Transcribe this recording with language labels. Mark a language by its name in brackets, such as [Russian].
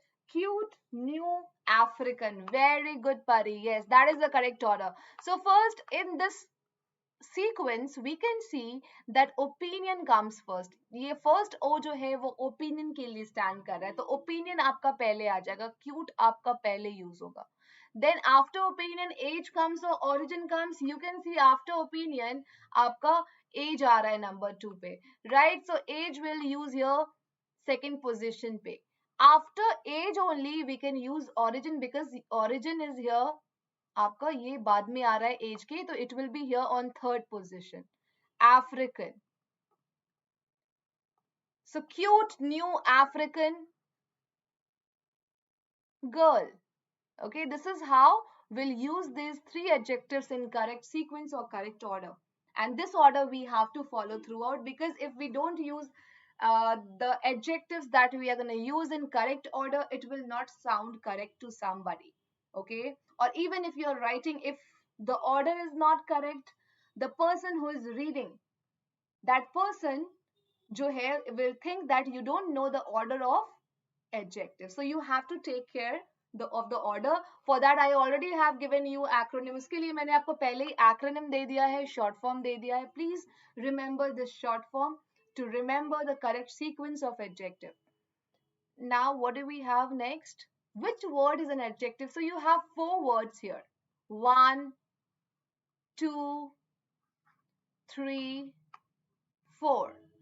[English] Cute, new, African. Very good, Pari. Yes, that is the correct order. So first in this sequence we can see that opinion comes first. [Hindi] ये first O जो है वो opinion के लिए stand कर रहा है, तो opinion आपका पहले आ जाएगा, cute आपका पहले use होगा. [English] Then after opinion age comes or origin comes. You can see after opinion [Hindi] आपका age आ रहा है number 2 पे, [English] right? So age will use here second position पे. After age only we can use origin, because origin is here [Hindi] आपका ये बाद में आ रहा है एज के, [English] तो it will be here on third position. African. So cute new African girl. Okay, this is how we'll use these three adjectives in correct sequence or correct order. And this order we have to follow throughout, because if we don't use the adjectives that we are going to use in correct order, it will not sound correct to somebody. Okay, or even if you're writing, if the order is not correct, the person who is reading, that person जो है will think that you don't know the order of adjective. So you have to take care of the order. For that I already have given you acronym. [Hindi] उसके लिए मैंने आपको पहले ही acronym दे दिया है, short form दे दिया है. [English] Please remember this short form to remember the correct sequence of adjective. Now what do we have next? Which word is an adjective? So you have four words here. 1, 2, 3, 4.